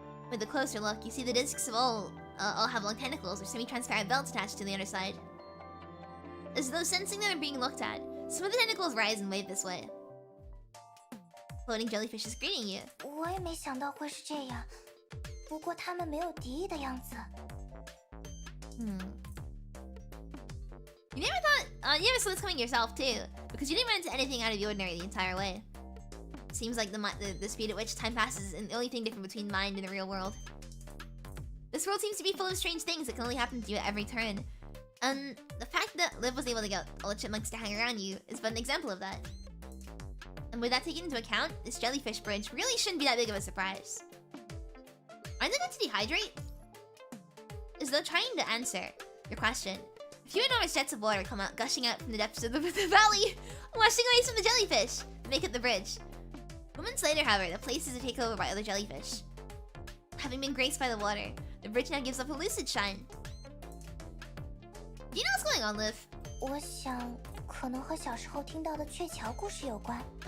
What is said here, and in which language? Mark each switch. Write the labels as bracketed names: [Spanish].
[English] With a closer look, you see the discs of all have long tentacles or semi-transparent belts attached to the underside. As though sensing that they're being looked at, some of the tentacles rise and wave this way. Floating jellyfish is greeting you. [Chinese] 我也没想到会是这样，不过他们没有敌意的样子。 [English] You never thought, you never saw this coming yourself too, because you didn't run into anything out of the ordinary the entire way. Seems like the speed at which time passes is the only thing different between mind and the real world. This world seems to be full of strange things that can only happen to you at every turn. And the fact that Liv was able to get all the chipmunks to hang around you is but an example of that. And with that taken into account, this jellyfish bridge really shouldn't be that big of a surprise. Aren't they going to dehydrate? As though trying to answer your question, a few enormous jets of water come out, gushing out from the depths of the valley, washing away some of the jellyfish to make up the bridge. Moments later, however, the place is taken over by other jellyfish. Having been graced by the water, the bridge now gives off a lucid shine. Do you know what's going on, Liv? [Chinese] 我想可能和小时候听到的鹊桥故事有关。